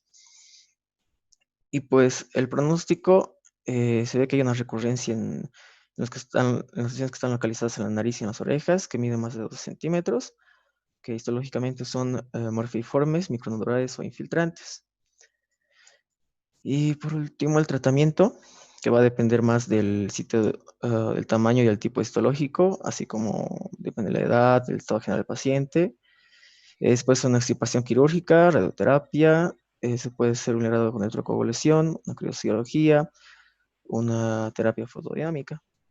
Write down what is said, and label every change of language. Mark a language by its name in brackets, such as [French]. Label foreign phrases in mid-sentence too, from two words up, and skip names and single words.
[Spanish] Y pues el pronóstico, se ve que hay una recurrencia en las lesiones que están localizadas en la nariz y en las orejas, que miden más de 2 centímetros, que histológicamente son morfeiformes, micronodulares o infiltrantes. Y por último, el tratamiento, que va a depender más del sitio, del tamaño y el tipo histológico, así como depende de la edad, del estado general del paciente. Después una extirpación quirúrgica, radioterapia, se puede ser un grado con electroconvulsión, una criocirugía, una terapia fotodinámica.